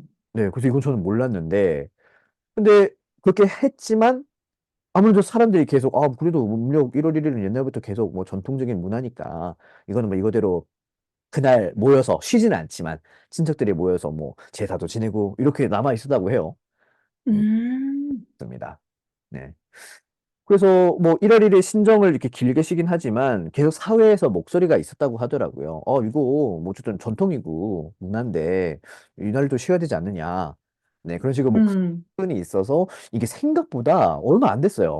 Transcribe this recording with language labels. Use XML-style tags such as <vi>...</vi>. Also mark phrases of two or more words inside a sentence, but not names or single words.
<ko>네, 그래서 이건 저는 몰랐는데, 근데 그렇게 했지만 아무래도 사람들이 계속, 그래도 음력 1월 1일은 옛날부터 계속 뭐 전통적인 문화니까 이거는 뭐 이거대로 그날 모여서 쉬지는 않지만 친척들이 모여서 뭐 제사도 지내고 이렇게 남아 있었다고 해요. うー 음, ん。 맞습니다. 네. 그래서 뭐 1월 1일 신정을 이렇게 길게 쉬긴 하지만 계속 사회에서 목소리가 있었다고 하더라고요. 이거 뭐 어쨌든 전통이고 문화인데 이날도 쉬어야 되지 않느냐. 네, 그런 식으로 うん。 목소리 있어서 이게 생각보다 얼마 안 됐어요.</ko>